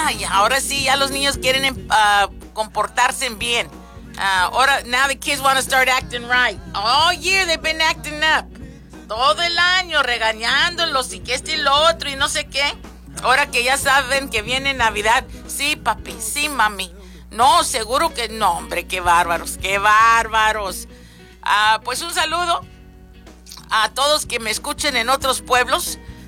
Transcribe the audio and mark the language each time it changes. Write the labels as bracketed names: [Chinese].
[Spanish] Ahora sí, ya los niños quieren comportarse bien. [English] Now the kids want to start acting right. All year they've been acting up. [Spanish] Todo el año regañándolos y que este y lo otro y no sé qué. Ahora que ya saben que viene Navidad. Sí, papi, sí, mami. No, seguro que no, hombre, qué bárbaros, qué bárbaros. Pues un saludo a todos que me escuchen en otros pueblos.